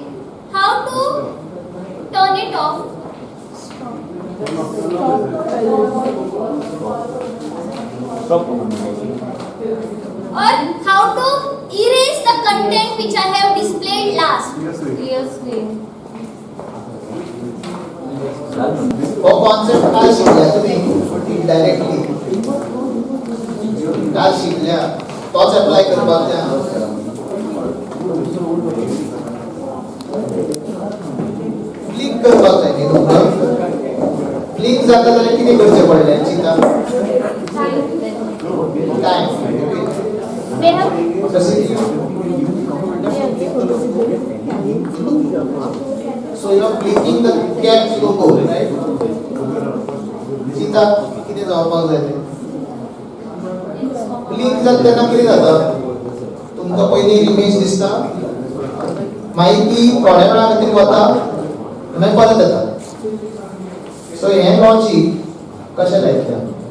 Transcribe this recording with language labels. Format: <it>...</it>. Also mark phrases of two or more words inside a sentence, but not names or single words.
<en>How to turn it off? Or how to erase the content which I have displayed last? Clear screen.</en> <kok>हो कॉन्सेप्ट काय शिकल्या तुम्ही डायरेक्टली काय शिकल्या तोच अप्लाय करपाक द्या क्लिक करपाक जाय न्ही तुमकां क्लिक जाता जाल्यार कितें करचें पडलें चिंता काय</kok> <en>They have कशी So you are clicking the caps logo, right?</en> <kok>चिंता किती जावपाक जाय तें क्लिक जाता तेन्ना कितें जाता तुमकां पयली इमेज दिसता मागीर ती थोड्या वेळा खातीर वता मागीर परत येता सो हें लॉजीक कशें लायतलें</kok>